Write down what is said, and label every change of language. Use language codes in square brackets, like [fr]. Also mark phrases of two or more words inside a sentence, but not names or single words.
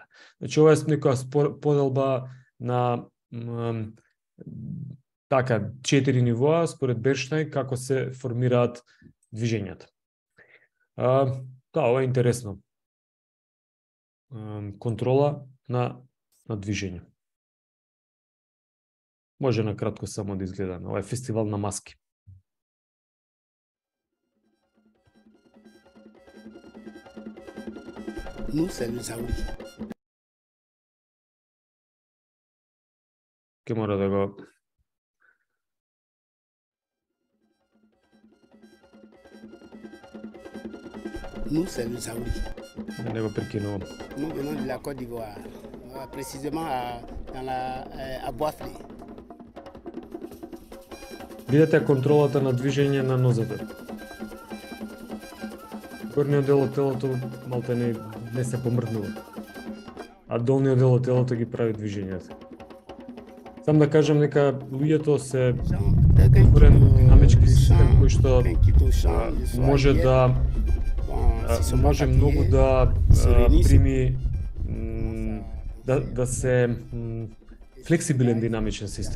[mk] Значи, ова е некоја поделба на така 4 нивоа според Бернштайн како се формираат движењата. Ова е интересно. Контрола на движење. Може на кратко само да изгледаме. Ова е фестивал на маски. [fr] Nous, c'est le Saouli. [mk] Ке мора да го... [fr] Nous, c'est le Saouli. [mk] Да не го прекинувам. [fr] Nous venons de la Côte d'Ivoire, précisément à Boisflé. [mk] Видете контролата на движење на нозете. Горниот дел од телото малте не се помрднува, а долниот дел од телото ги прави движењата. Сам да кажам дека луѓето се отворен динамички систем кој што може многу да прими да се флексибилен динамичен систем.